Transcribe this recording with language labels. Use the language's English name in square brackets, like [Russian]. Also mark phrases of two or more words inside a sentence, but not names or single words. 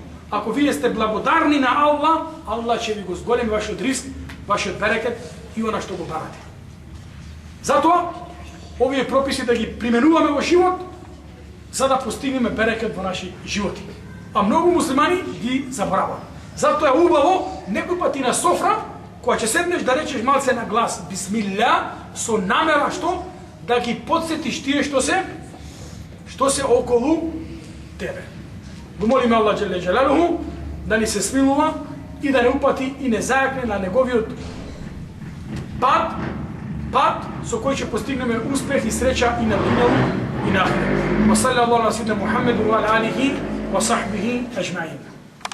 [Macedonian] Ако вие сте благодарни на Аллах, Аллах ќе ви го зголеми вашиот ризк, вашиот берекет и она што го барате. Затоа овие прописи да ги применуваме во живот, за да постигнеме берекет во наши животи. А многу муслимани ги забораваат. Зато је убаво некој па ти на софра, која ќе седнеш да речеш малце на глас Bismillah, со намера што? Да ги подсјетиш тие што се около тебе. Молим Аллах [Arabic] جل جلاله [Macedonian] da ni se smiluva и да ни се смилува и да не упати и не зајакне на његови пад со кој ќе постигнеме успех и среќа и на дуњалу и на ахирету. [Arabic] وصلى الله على سيدنا محمد وعلى آله وصحبه أجمعين.